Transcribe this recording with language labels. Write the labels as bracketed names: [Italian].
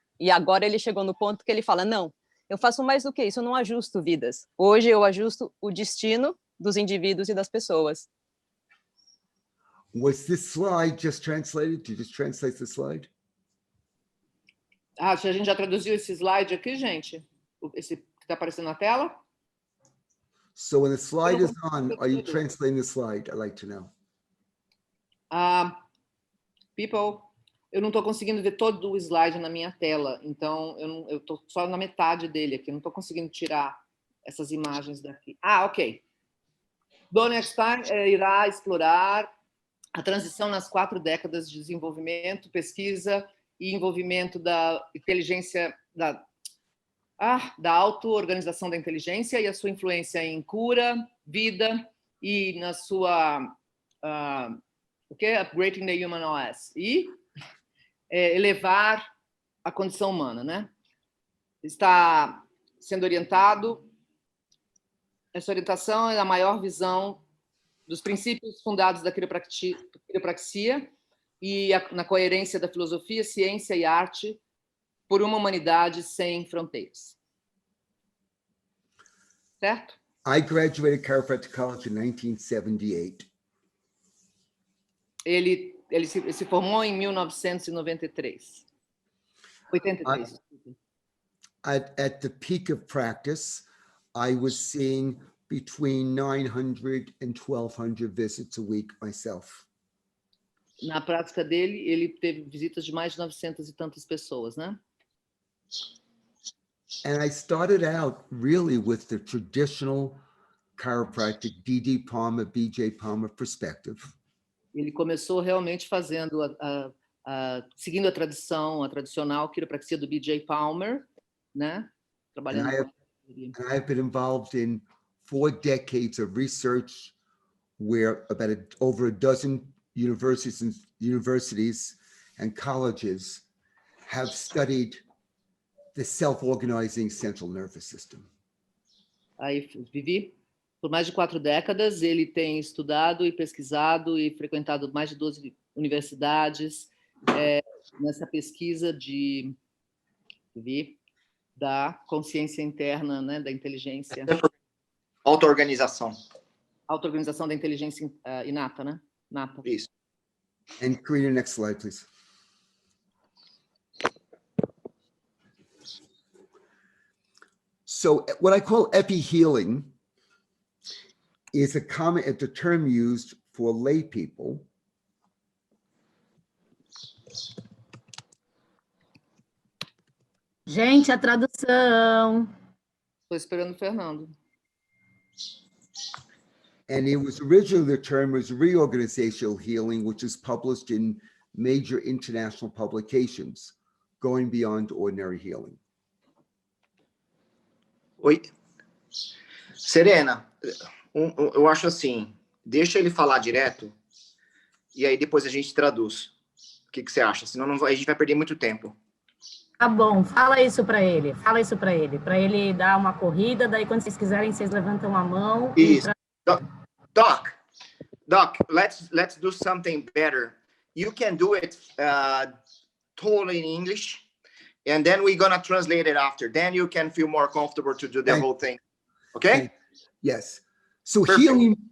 [Portuguese] E agora ele chegou no ponto que ele fala, não, eu faço mais do que isso, eu não ajusto vidas. Hoje eu ajusto o destino dos indivíduos e das pessoas. [English] Was this slide just translated? Did you just translate the slide? [Portuguese] Ah, a gente já traduziu esse slide aqui, gente? Esse que está aparecendo na tela? [English] So when the slide is on, are you translating the slide? I'd like to know. [Portuguese] People, eu não estou conseguindo ver todo o slide na minha tela, então eu estou só na metade dele aqui, não estou conseguindo tirar essas imagens daqui. Ok. Donny Epstein irá explorar a transição nas 4 décadas de desenvolvimento, pesquisa e envolvimento da inteligência, da auto-organização da inteligência e a sua influência em cura, vida e na sua [English] upgrading the human OS [Portuguese] e elevar a condição humana, né? Está sendo orientado. Essa orientação é a maior visão dos princípios fundados da quiropraxia e na coerência da filosofia, ciência e arte por uma humanidade sem fronteiras. Certo? [English] I graduated Chiropractic College in 1978. [Portuguese] Ele se formou em 1993. 83. [English] At the peak of practice, I was seeing between 900 and 1,200 visits a week myself. [Portuguese] Na prática dele, ele teve visitas de mais de 900 e tantas pessoas, né? [English] And I started out really with the traditional chiropractic D.D. Palmer, B.J. Palmer perspective. [Portuguese] Ele começou realmente fazendo seguindo a tradicional quiropraxia do B.J. Palmer, né? Trabalhando [English] and I've been involved in 4 decades of research where about over a dozen universities and colleges have studied the self-organizing central nervous system. [Portuguese] Aí, Vivi, por mais de 4 décadas, ele tem estudado e pesquisado e frequentado mais de 12 universidades nessa pesquisa da consciência interna, né, da inteligência. Auto-organização. Auto-organização da inteligência inata, né? Nata. Isso. [English] And Karina, next slide, please. So what I call epi-healing is a term used for lay people [Portuguese] Gente, a tradução. Estou esperando o Fernando. [English] And it was originally, the term was reorganizational healing, which is published in major international publications, going beyond ordinary healing. [Portuguese] Oi? Serena, eu acho assim, deixa ele falar direto e aí depois a gente traduz. O que você acha? Senão a gente vai perder muito tempo. Tá bom, fala isso para ele, para ele dar uma corrida, daí quando vocês quiserem, vocês levantam a mão. Isso. [English] Doc, let's do something better. You can do it totally in English, and then we're gonna translate it after. Then you can feel more comfortable to do the whole thing. Okay? Yes. So Perfect.